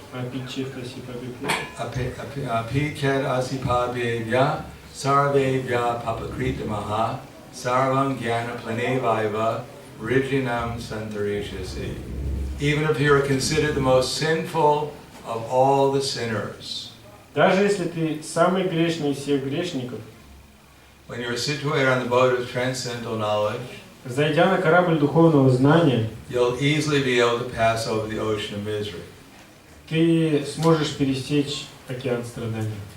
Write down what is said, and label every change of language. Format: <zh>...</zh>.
<sa>Apichet asipabhevya sarvevya papakritamaha sarvam jnana planevaiva rijinam santarishasi.</sa> <en>Even if you are considered the most sinful of all the sinners,</en> <ru>Даже если ты самый грешный из всех грешников,</ru> <en>when you are situated on the boat of transcendental knowledge,</en> <ru>зайдя на корабль духовного знания,</ru> <en>you'll easily be able to pass over the ocean of misery.</en> <ru>ты сможешь пересечь океан страданий.</ru>